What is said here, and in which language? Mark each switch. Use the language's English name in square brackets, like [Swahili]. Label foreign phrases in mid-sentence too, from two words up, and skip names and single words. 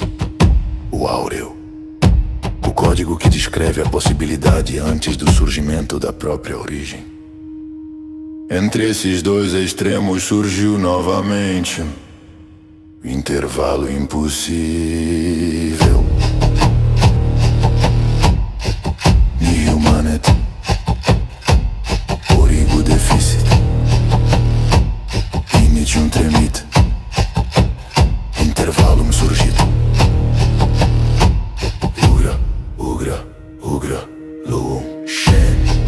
[Portuguese] O áureo, o código que descreve a possibilidade antes do surgimento da própria origem. Entre esses dois extremos surgiu novamente o intervalo impossível. [Latin] Nihil manet, origo deficit, initium tremit, intervalum surgit. Ugra, Luum, Shen.